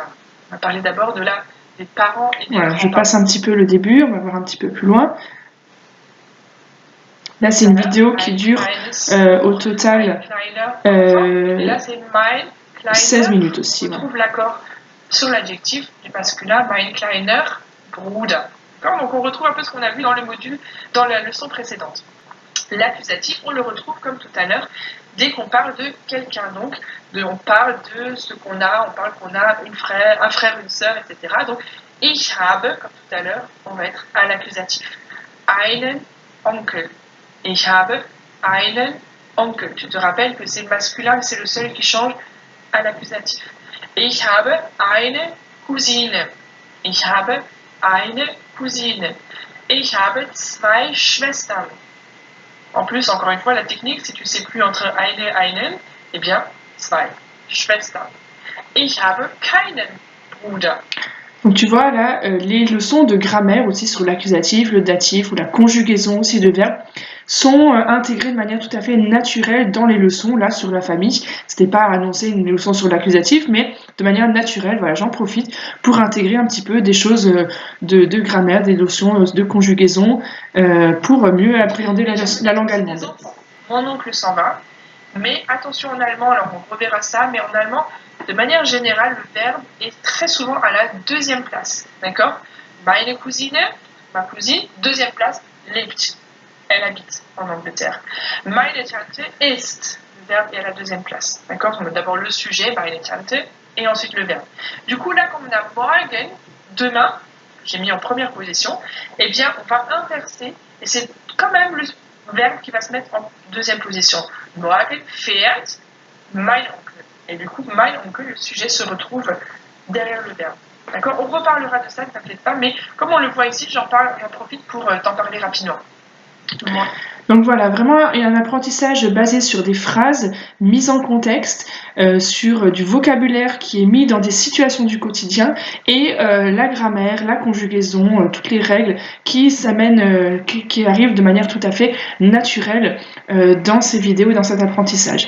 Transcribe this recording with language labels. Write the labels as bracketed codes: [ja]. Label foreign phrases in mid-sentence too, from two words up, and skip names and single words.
[fr] On va parler d'abord des parents et des voilà, grands-parents. Je passe un petit peu le début, on va voir un petit peu plus loin. Là, c'est une vidéo qui dure au total 16 minutes aussi. On trouve l'accord sur l'adjectif du masculin, [de] mein kleiner Bruder. [fr] Donc on retrouve un peu ce qu'on a vu dans le module, dans la leçon précédente. L'accusatif, on le retrouve comme tout à l'heure, dès qu'on parle de quelqu'un. Donc, on parle de ce qu'on a, on parle qu'on a un frère, une sœur, etc. Donc, [de] ich habe, [fr] comme tout à l'heure, on va être à l'accusatif. [de] Einen Onkel. Ich habe einen Onkel. [fr] Tu te rappelles que c'est masculin, c'est le seul qui change à l'accusatif. [de] Ich habe eine Cousine. Ich habe eine Cousine. Ich habe 2 Schwestern. [fr] En plus, encore une fois, la technique, si tu ne sais plus entre [de] eine, einen, [fr] eh bien, 2 Schwestern. [de] Ich habe keinen Bruder. [fr] Donc tu vois là, les leçons de grammaire aussi sur l'accusatif, le datif ou la conjugaison aussi de verbes sont intégrées de manière tout à fait naturelle dans les leçons là sur la famille. C'était pas annoncer une leçon sur l'accusatif, mais de manière naturelle, voilà, j'en profite pour intégrer un petit peu des choses de grammaire, des notions de conjugaison pour mieux appréhender la langue allemande. Mon oncle s'en va, mais attention en allemand, alors on reverra ça, mais en allemand, de manière générale, le verbe est très souvent à la deuxième place. D'accord? [de] Meine Cousine, [fr] ma cousine, deuxième place, lebt. Elle habite en Angleterre. [de] Meine Tante ist. [fr] Le verbe est à la deuxième place. D'accord? On a d'abord le sujet, [de] meine Tante, [fr] et ensuite le verbe. Du coup, là, comme on a morgen, demain, j'ai mis en première position, eh bien, on va inverser, et c'est quand même le verbe qui va se mettre en deuxième position. [de] Morgen fährt mein Onkel. [fr] Et du coup, [de] mein Onkel, [fr] le sujet se retrouve derrière le verbe. D'accord? On reparlera de ça, ne t'inquiète pas, mais comme on le voit ici, j'en profite pour t'en parler rapidement. Donc voilà, vraiment il y a un apprentissage basé sur des phrases mises en contexte, sur du vocabulaire qui est mis dans des situations du quotidien et la grammaire, la conjugaison, toutes les règles qui s'amènent, qui arrivent de manière tout à fait naturelle dans ces vidéos et dans cet apprentissage.